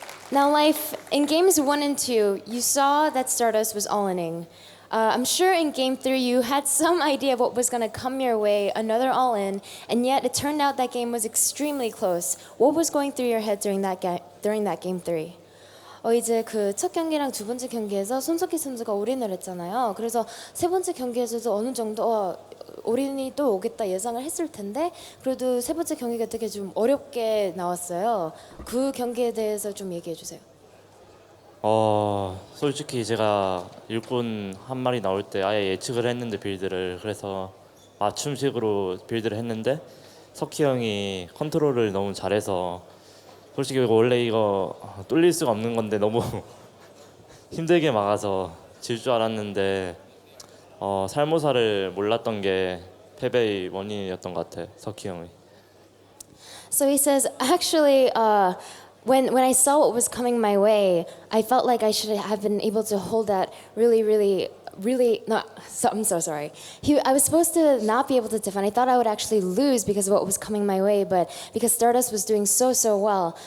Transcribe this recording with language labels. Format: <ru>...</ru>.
<en>Now, Life, in games 1 and 2, you saw that Stardust was all-inning. I'm sure in game 3 you had some idea of what was going to come your way, another all-in, and yet it turned out that game was extremely close. What was going through your head during that game 3?</en> <ko>이제 그 첫 경기랑 두 번째 경기에서 손석희 선수가 올인을 했잖아요. 그래서 세 번째 경기에서도 어느 정도 올인이 또 오겠다 예상을 했을 텐데 그래도 세 번째 경기가 되게 좀 어렵게 나왔어요. 그 경기에 대해서 좀 얘기해 주세요. 솔직히 제가 일꾼 한 마리 나올 때 아예 예측을 했는데 빌드를 그래서 맞춤식으로 빌드를 했는데 석희 형이 컨트롤을 너무 잘해서 솔직히 원래 이거 뚫릴 수가 없는 건데 너무 힘들게 막아서 질 줄 알았는데 살모사를 몰랐던 게 패배의 원인이었던 것 같아요. 석희 형이.</ko> <en>So he says, actually, when I saw what was coming my way, I felt like I should have been able to hold that really. No, I'm so sorry. I was supposed to not be able to defend. I thought I would actually lose because of what was coming my way, but because Stardust was doing so well.</en>